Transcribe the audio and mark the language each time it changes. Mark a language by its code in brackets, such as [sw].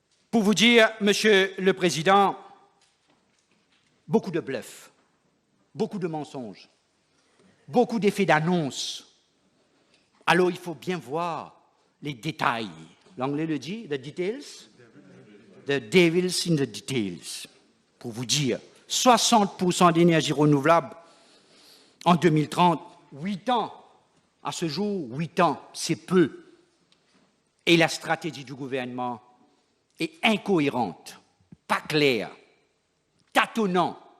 [fr] Pour vous dire, Monsieur le Président, beaucoup de bluffs, beaucoup de mensonges, beaucoup d'effets d'annonce. Alors, il faut bien voir les détails. L'anglais le dit, [en] the details. The devil's in the details. [fr] Pour vous dire, 60% d'énergie renouvelable en 2030, 8 ans. À ce jour, 8 ans, c'est peu. Et la stratégie du gouvernement est incohérente, pas claire, tâtonnant.